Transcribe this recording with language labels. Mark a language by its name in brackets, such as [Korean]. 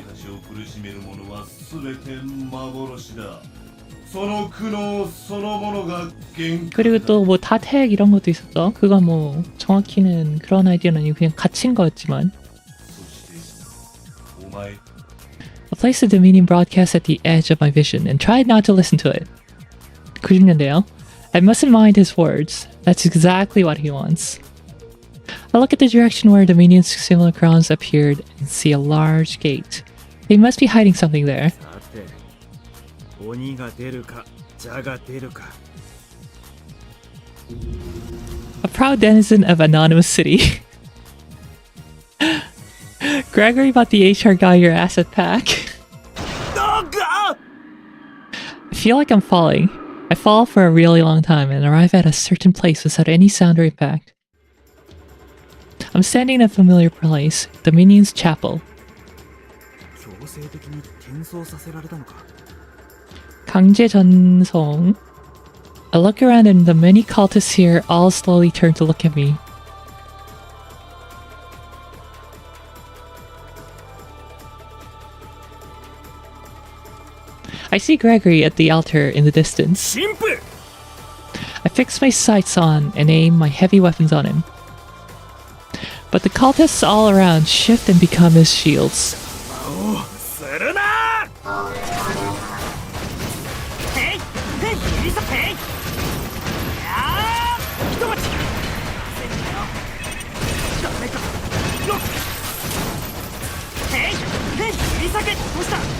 [Japanese] たちを苦しめるものは全て幻だ。その苦悩そのものが幻覚 [Korean] 그리고 또 뭐 다택 이런 것도 있었죠. 그건 뭐 정확히는 그런 아이디어는 아니고 그냥 갇힌 거였지만. [Japanese] そしてお前 [English] I placed the Dominion broadcast at the edge of my vision and tried not to listen to it. [Korean] 90년대요. [English] I mustn't mind his words. That's exactly what he wants. I look at the direction where Dominion's simulacrons appeared and see a large gate. They must be hiding something there. [Japanese] さて鬼が出るか蛇が出るか [English] A proud denizen of Anonymous City. Gregory bought the HR guy your asset pack. I feel like I'm falling. I fall for a really long time and arrive at a certain place without any sound or impact. I'm standing in a familiar place, Dominion's chapel. [Japanese] 強制的に転送させられたのか [Korean] 강제 전송. [English] I look around and the many cultists here all slowly turn to look at me. I see Gregory at the altar in the distance. [Japanese] 神父 [English] I fix my sights on and aim my heavy weapons on him. But the cultists all around shift and become his shields. [Japanese] おするなへいへいリサへいやあひと待ちせんだよダメかよっへいへいリサけどうした